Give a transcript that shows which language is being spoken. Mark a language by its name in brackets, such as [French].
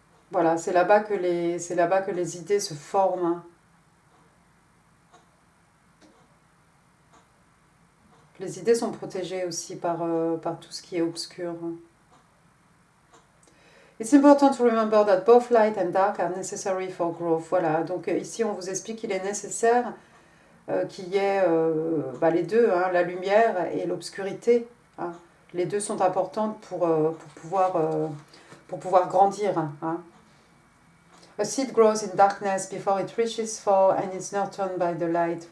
[French] Voilà, c'est là-bas que les idées se forment. Les idées sont protégées aussi par tout ce qui est obscur. [English] It's important to remember that both light and dark are necessary for growth. [French] Voilà, donc ici on vous explique qu'il est nécessaire qu'il y ait les deux, hein, la lumière et l'obscurité. Hein. Les deux sont importantes pour pouvoir grandir. Hein. [English] A seed grows in darkness before it reaches fall and is nurtured by the light.